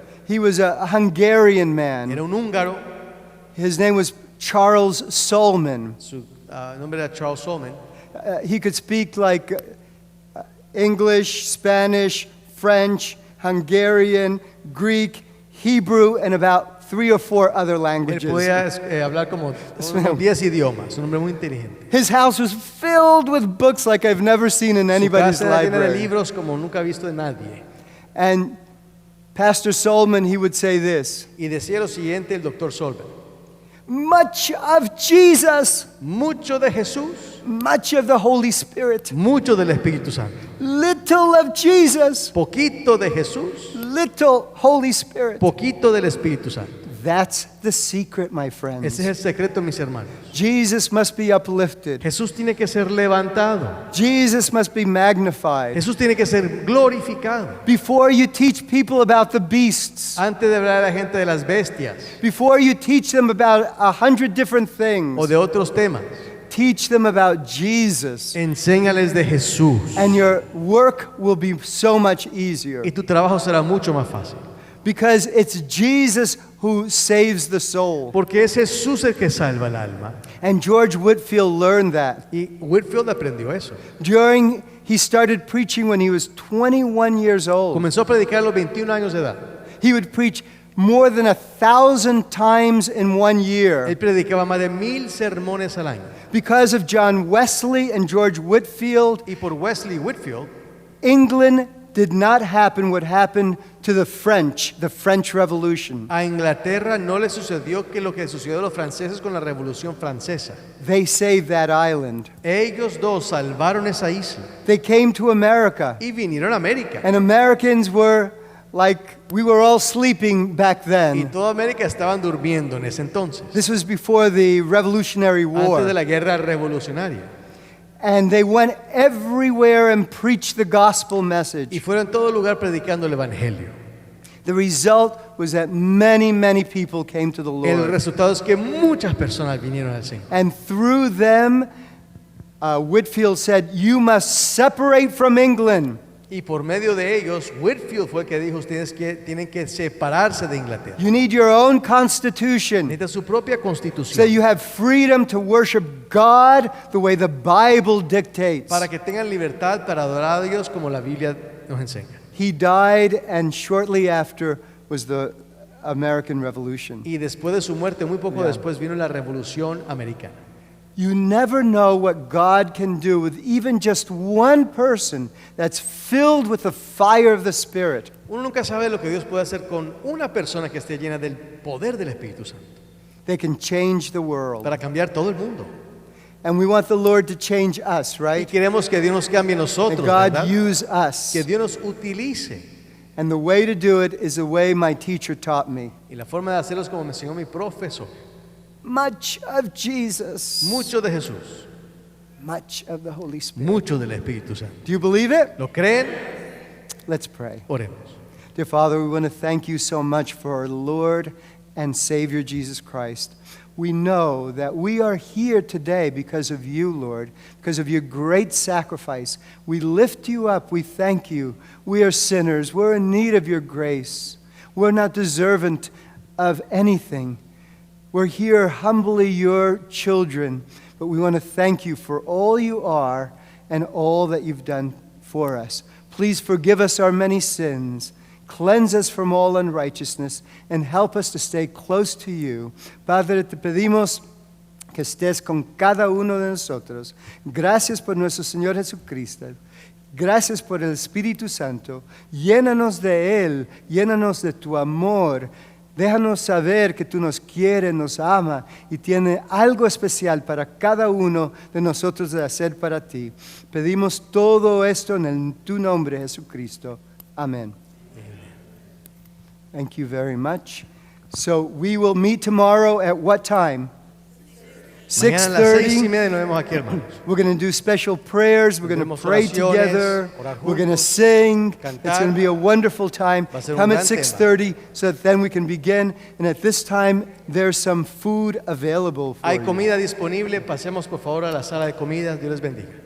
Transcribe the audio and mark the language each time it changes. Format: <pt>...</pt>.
<en>He was a Hungarian man.</en> <es>Era un húngaro,</es> <en>His name was Charles Solman.</en> <es>su nombre era Charles Solman.</es> <en>He could speak like English, Spanish, French, Hungarian, Greek, Hebrew, and about 3 or 4 other</en> <es>Él</es> <en>languages.</en> <es>podía hablar como unos 10 idiomas, un hombre muy inteligente.</es> <en>His house was filled with books like I've never seen in anybody's</en> <es>Su casa era llena de</es> <en>library.</en> <es>libros como nunca ha visto de nadie.</es> <en>And Pastor Solman, he would say this,</en> <es>Y decía lo siguiente el doctor Solman:</es> <en>much of Jesus,</en> <es>mucho de Jesús,</es> <en>much of the Holy Spirit,</en> <es>mucho del Espíritu Santo.</es> <en>little of Jesus,</en> <es>Poquito de Jesús,</es> <en>little Holy Spirit.</en> <es>poquito del Espíritu Santo.</es> <en>That's the secret, my</en> <es>Ese</es> <en>friends.</en> <es>es el secreto, mis hermanos.</es> <en>Jesus must be uplifted.</en> <es>Jesús tiene que ser levantado.</es> <en>Jesus must be magnified.</en> <es>Jesús tiene que ser glorificado.</es> <en>Before you teach people about the beasts,</en> <es>Antes de hablar a la gente de las bestias</es> <en>before you teach them about 100 different things,</en> <es>o de otros temas,</es> <en>teach them about Jesus.</en> <es>enséñales de Jesús.</es> <en>And your work will be so much easier.</en> <es>Y tu trabajo será mucho más fácil.</es> <en>Because it's Jesus who saves the soul.</en> <es>Porque es Jesús el que salva el alma.</es> <en>And George Whitfield learned that.</en> <es>Y Whitfield aprendió eso.</es> <en>He started preaching when he was 21 years old.</en> <es>Comenzó a predicar a los 21 años de edad.</es> <en>He would preach more than 1,000 times in 1 year.</en> <es>Él predicaba más de 1000 sermones al año.</es> <en>Because of John Wesley and George Whitfield,</en> <es>Y por Wesley Whitfield,</es> <en>England did not happen what happened to the French Revolution.</en> <es>a Inglaterra no le sucedió que lo que sucedió a los franceses con la Revolución Francesa.</es> <en>They saved that island.</en> <es>Ellos dos salvaron esa isla</es> <en>They came to America.</en> <es>y vinieron a América.</es> <en>And Americans were like, we were all sleeping back</en> <es>Y</es> <en>then.</en> <es>toda América estaban durmiendo en ese entonces,</es> <en>This was before the Revolutionary</en> <es>antes de</es> <en>War.</en> <es>la guerra revolucionaria.</es> <en>And they went everywhere and preached the gospel</en> <es>Y</es> <en>message.</en> <es>fueron en todo lugar predicando el Evangelio.</es> <en>The result was that many, many people came to the</en> <es>El</es> <en>Lord.</en> <es>resultado es que muchas personas vinieron al Señor.</es> <en>And through them, Whitfield said, you must separate from England.</en> <es>Y por medio de ellos, Whitfield fue el que dijo, ustedes tienen que separarse de Inglaterra.</es> <en>You need your own constitution</en> <es>Necesitan su propia</es> <en>so that</en> <es>constitución</es> <en>you have freedom to worship God the way the Bible dictates.</en> <es>para que tengan libertad para adorar a Dios como la Biblia nos enseña.</es> <en>He died, and shortly after was the American Revolution.</en> <es>Y después de su muerte, muy poco</es> <en>Yeah.</en> <es>después, vino la Revolución Americana.</es> <en>You never know what God can do with even just one person that's filled with the fire of the Spirit.</en> <es>Uno nunca sabe lo que Dios puede hacer con una persona que esté llena del poder del Espíritu Santo</es> <en>They can change the world.</en> <es>para cambiar todo el mundo.</es> <en>And we want the Lord to change us,</en> <es>Y</es> <en>right?</en> <es>queremos que Dios nos cambie a</es> <en>That</en> <es>nosotros,</es> <en>God</en> <es>¿verdad?</es> <en>use us.</en> <es>Que Dios nos utilice.</es> <en>And the way to do it is the way my teacher taught me.</en> <es>Y la forma de hacerlo es como me enseñó mi profesor.</es> <en>Much of Jesus.</en> <es>Mucho de Jesús,</es> <en>Much of the Holy Spirit.</en> <es>mucho del Espíritu Santo.</es> <en>Do you believe it?</en> <es>¿Lo creen?</es> <en>Let's pray.</en> <es>Oremos.</es> <en>Dear Father, we want to thank you so much for our Lord and Savior Jesus Christ. We know that we are here today because of you, Lord, because of your great sacrifice. We lift you up. We thank you. We are sinners. We're in need of your grace. We're not deserving of anything. We're here humbly your children, but we want to thank you for all you are and all that you've done for us. Please forgive us our many sins. Cleanse us from all unrighteousness and help us to stay close to you.</en> <es>Padre, te pedimos que estés con cada uno de nosotros. Gracias por nuestro Señor Jesucristo. Gracias por el Espíritu Santo. Llénanos de Él, llénanos de tu amor. Déjanos saber que tú nos quieres, nos ama y tiene algo especial para cada uno de nosotros de hacer para ti. Pedimos todo esto en tu nombre, Jesucristo.</es> <en>Amén. Thank you very much. So we will meet tomorrow at what time?</en> <es>Mañana a las 6:30</es> <en>6:30.</en> <es>nos vemos aquí, hermanos.</es> <en>We're going to do special prayers. We're going to</en> <es>Tendremos</es> <en>pray</en> <es>oraciones,</es> <en>together.</en> <es>orar</es> <en>We're going to</en> <es>juntos,</es> <en>sing.</en> <es>cantar.</es> <en>It's going to be a wonderful time.</en> <es>Va a ser un</es> <en>Come at</en> <es>gran tema.</es> <en>6:30 so that then we can begin. And at this time, there's some food available for</en> <es>Hay</es> <en>you.</en> <es>comida disponible. Pasemos por favor a la sala de comidas. Dios les bendiga.</es>